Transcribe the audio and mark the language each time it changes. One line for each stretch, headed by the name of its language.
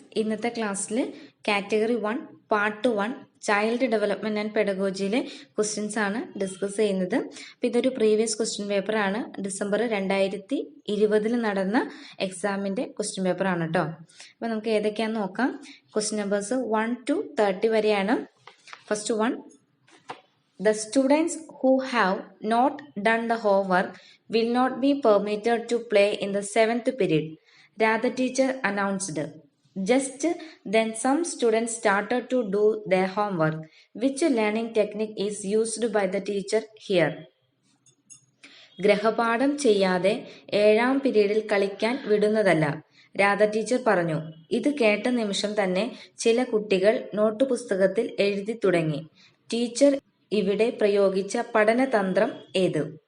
Malayalam: ഇന്നത്തെ ക്ലാസ്സിൽ category 1 part 1 child development and പെഡഗോജിയിലെ questions ആണ് ഡിസ്കസ് ചെയ്യുന്നത്. അപ്പോൾ ഇതൊരു പ്രീവിയസ് ക്വസ്റ്റ്യൻ പേപ്പറാണ്. ഡിസംബർ 2020 നടന്ന എക്സാമിൻ്റെ ക്വസ്റ്റ്യൻ പേപ്പറാണ് കേട്ടോ. അപ്പോൾ നമുക്ക് ഏതൊക്കെയാണെന്ന് നോക്കാം. ക്വസ്റ്റ്യൻ നമ്പേഴ്സ് 1 to 30 വരെയാണ്.
English: First one, the students who have not done the homework will not be permitted to play in the 7th period. Radha teacher announced. Just then some students started to do their homework. Which learning technique is used by the teacher here?
Malayalam: ഗ്രഹപാഠം ചെയ്യാതെ 7ാം പീരീഡിൽ കളിക്കാൻ വിടുന്നതല്ല, Radha teacher പറഞ്ഞു. ഇത് കേട്ട നിമിഷം തന്നെ ചില കുട്ടികൾ നോട്ട് പുസ്തകത്തിൽ എഴുതി തുടങ്ങി. ടീച്ചർ ഇവിടെ പ്രയോഗിച്ച പഠനതന്ത്രം ഏത്?